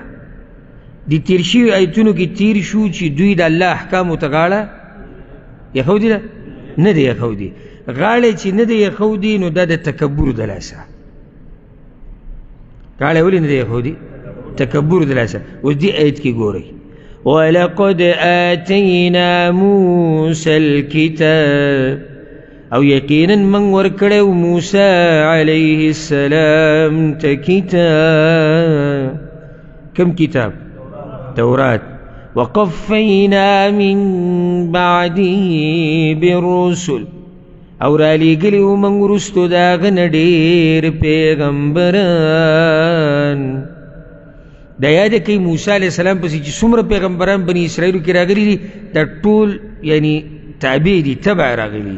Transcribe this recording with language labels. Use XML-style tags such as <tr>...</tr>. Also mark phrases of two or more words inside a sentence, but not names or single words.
<ps>د تیر شوي آیتونو کې تیر شو چې دوی د الله احکامو ته غاړه ایښودې ده نه ده ایښودې. غاړه چې نه ده ایښودې نو دا د تکبر د لاسه. غاړه ولې نه ده ایښودې؟ تکبر د لاسه. اوس دې آیت کې ګورئ</ps> <ar>وَلَقَدْ آتَيْنَا مُوسَى الْكِتَابَ</ar> <ps>او یقینا من ورکړو موسی</ps> <ar>علیه السلام</ar> <ps>ته کتاب. کم کتاب؟ تورات.</ps> <ar>وقفینا من بعده بالرسل</ar> <ps>او را لیږلي من وروستو د هغه نه ډېر پیغمبران. دا یاد کوي موسی</ps> <ar>علیه السلام</ar> <ps>پسې چې څومره پیغمبران بني اسرائیلو کې راغلي دي دا ټول یعنی تابع دي تبع راغلي دي.</ps>